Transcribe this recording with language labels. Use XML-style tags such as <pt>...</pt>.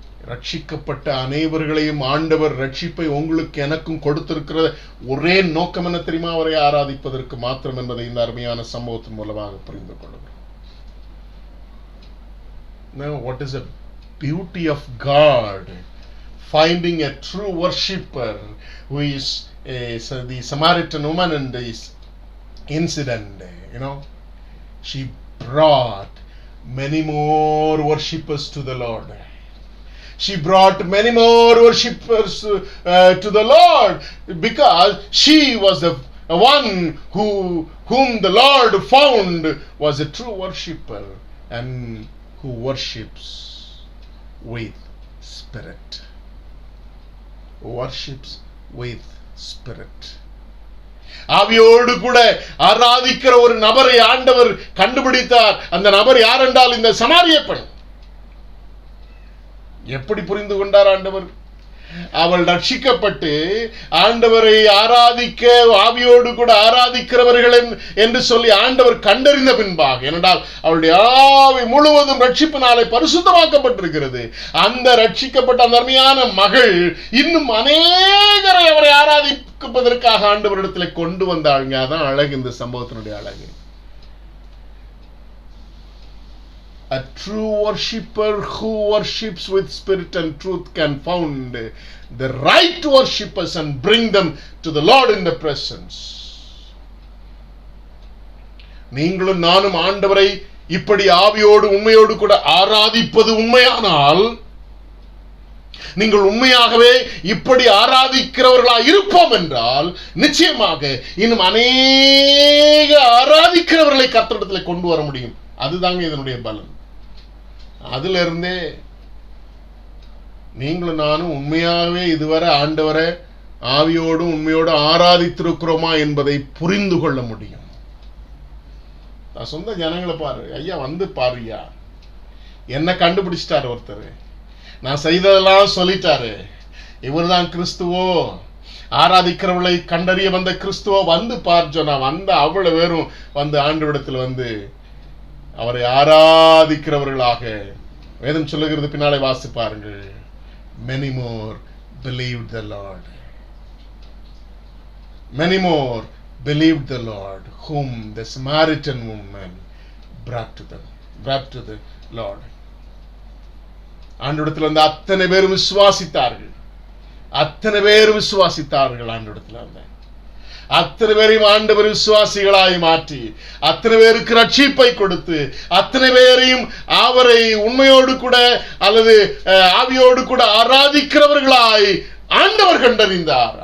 <ta>ரட்சிக்கப்பட்ட அனைவர்களையும் ஆண்டவர் ரட்சிப்பை உங்களுக்கு எனக்கும் கொடுத்திருக்கிற ஒரே நோக்கம் என்ன தெரியுமா? அவரை ஆராதிப்பதற்கு மாத்திரம் என்பதை இந்த அருமையான சம்பவத்தின் மூலமாக புரிந்து கொள்கிறோம்.</ta> <en>Now, what is the beauty of God? Finding a true worshipper who is the Samaritan woman in this incident, she brought many more worshippers to the Lord. She brought many more worshippers to the Lord because she was the one whom the Lord found was a true worshipper and who worships with spirit. Worships with spirit.</en> <ta>ஆவியோடு கூட ஆராதிக்கிற ஒரு நபரை ஆண்டவர் கண்டுபிடித்தார். அந்த நபர் யார் என்றால் இந்த சமாரிய பெண். எப்படி புரிந்து கொண்டார் ஆண்டவர்? அவள் ரட்சிக்கப்பட்டு ஆண்டவரை ஆராதிக்க ஆவியோடு கூட ஆராதிக்கிறவர்கள் என்று சொல்லி ஆண்டவர் கண்டறிந்த பின்பாக, ஏனென்றால் அவளுடைய ஆவி முழுவதும் ரட்சிப்பினாலே பரிசுத்தமாக்கப்பட்டிருக்கிறது. அந்த ரட்சிக்கப்பட்ட அந்த அருமையான மகள் இன்னும் அநேகரை அவரை ஆராதிப்பதற்காக ஆண்டவரிடத்தில் கொண்டு வந்தாங்க. அதான் அழகு, இந்த சம்பவத்தினுடைய அழகு.</ta> <en>A true worshipper who worships with spirit and truth can found the right worshippers and bring them to the Lord in the presence.</en> <ta>நீங்களும் நானும் ஆண்டவரை இப்படி ஆவியோடு உண்மையோடு கூட ஆராதிப்பது உண்மையானால், நீங்கள் உண்மையாகவே இப்படி ஆராதிக்கிறவர்களாக இருப்போம் என்றால், நிச்சயமாக இன்னும் அநேக ஆராதிக்கிறவர்களை கர்த்தரிடத்தில் கொண்டு வர முடியும். அதுதாங்க இதனுடைய பலன். அதுல இருந்தே நீங்களும் நானும் உண்மையாகவே இதுவரை ஆண்டவரை ஆவியோடு உண்மையோடு ஆராதித்திருக்கிறோமா என்பதை புரிந்து கொள்ள முடியும். நான் சொந்த ஜனங்களை பாரு, ஐயா வந்து பாருயா, என்ன கண்டுபிடிச்சிட்டாரு ஒருத்தர், நான் செய்ததெல்லாம் சொல்லிட்டாரு, இவர் தான் கிறிஸ்துவோ, ஆராதிக்கிறவளை கண்டறிய வந்த கிறிஸ்துவோ, வந்து பார் சொன்னா வந்த அவ்வளவு பேரும் வந்து ஆண்டவரிடத்தில் வந்து அவரை ஆராதிக்கிறவர்களாக வேதம் சொல்லுகிறது. பின்னாலே வாசி பாருங்கள்.</ta> <en>Many more believed the Lord. Many more believed the Lord, whom the Samaritan woman brought to the Lord.</en> <ta>ஆண்டவரிடத்தில் வந்து அத்தனை பேரும் விசுவாசித்தார்கள். ஆண்டவரிடத்தில் வந்து அத்தனை பேரையும் ஆண்டவர் விசுவாசிகளாய் மாற்றி, அத்தனை பேருக்கு ரட்சிப்பை கொடுத்து, அத்தனை பேரையும் அவரை உண்மையோடு கூட அல்லது ஆவியோடு கூட ஆராதிக்கிறவர்களாய் ஆண்டவர் கண்டறிந்தார்.</ta>